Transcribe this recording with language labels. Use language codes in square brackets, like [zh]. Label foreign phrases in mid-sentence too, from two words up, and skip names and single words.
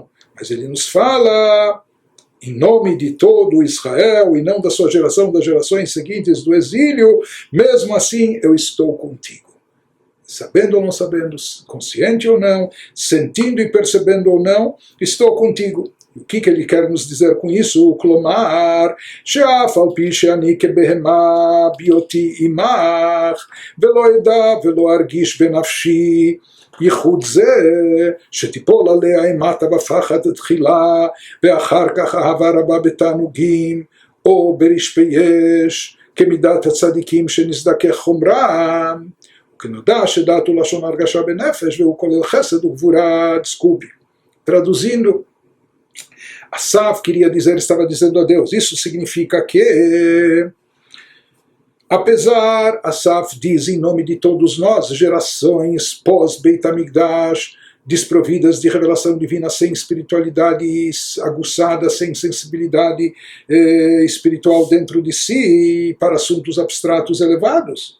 [pt] Mas ele nos fala, em nome de todo Israel, e não da sua geração, das gerações seguintes do exílio, mesmo assim eu estou contigo. Sabendo ou não sabendo, consciente ou não, sentindo e percebendo ou não, estou contigo. O que ele quer nos dizer com isso? [he] Klomar, שאף על פי שאני כבהמה בהיותי עמך, ולא אדע ולא ארגיש בנפשי ייחוד זה, שתיפול עליה אימתה בפחד תחילה, ואחר כך אהבה רבה בתענוגים, או ברשפי אש, כמידת הצדיקים שנזדכך חומרם, וכנודע שדעת הוא לשון הרגשה בנפש, והוא כולל חסד וגבורה דסקובי. [pt] Traduzindo, Asaf queria dizer, estava dizendo a Deus, isso significa que, apesar, Asaf diz em nome de todos nós, gerações pós-Beit HaMikdash, desprovidas de revelação divina, sem espiritualidade aguçada, sem sensibilidade espiritual dentro de si, para assuntos abstratos elevados.